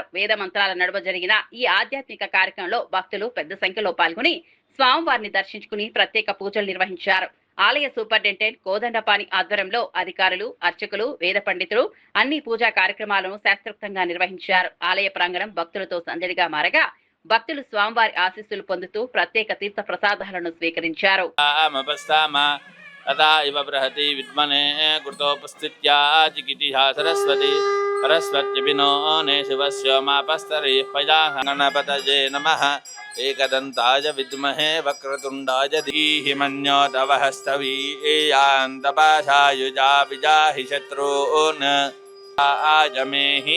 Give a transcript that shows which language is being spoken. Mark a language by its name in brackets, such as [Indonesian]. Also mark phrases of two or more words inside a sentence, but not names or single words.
[Telugu] వేద మంత్రాల నడుమ జరిగిన ఈ ఆధ్యాత్మిక కార్యక్రమంలో భక్తులు పెద్ద సంఖ్యలో పాల్గొని స్వామివారిని దర్శించుకుని ప్రత్యేక పూజలు నిర్వహించారు. ఆలయ సూపరింటెండెంట్ కోదండపాణి ఆధ్వర్యంలో అధికారులు, అర్చకులు, వేద పండితులు అన్ని పూజా కార్యక్రమాలను శాస్త్రోక్తంగా నిర్వహించారు. ఆలయ ప్రాంగణం భక్తులతో సందడిగా మారగా భక్తులు స్వామివారి ఆశీస్సులు పొందుతూ ప్రత్యేక తీర్థ ప్రసాదాలను స్వీకరించారు. [Sanskrit] एकदन्ताय विद्महे वक्रतुण्डाय धीमहि मन्यो तव हस्तवीयान्तपाशायुजा विजाहि शत्रून् आजमेहि